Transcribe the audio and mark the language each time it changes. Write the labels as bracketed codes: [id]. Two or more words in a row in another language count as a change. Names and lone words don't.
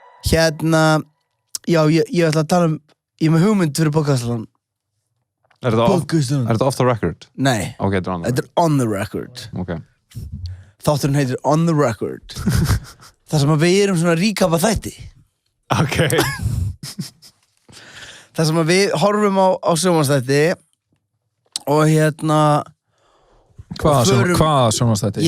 [is] Já, ég ætla að tala ég með hugmynd fyrir podcastan Er þetta [en] off the record? [is] Nei, Ok, [en] þetta on the record Ok. [is] Þátturinn heitir On the Record Það sem að við erum svona að recapa þætti Ok. Það sem að við horfum á sjónvarpsþætti og Hvaða sjónvarpsþætti?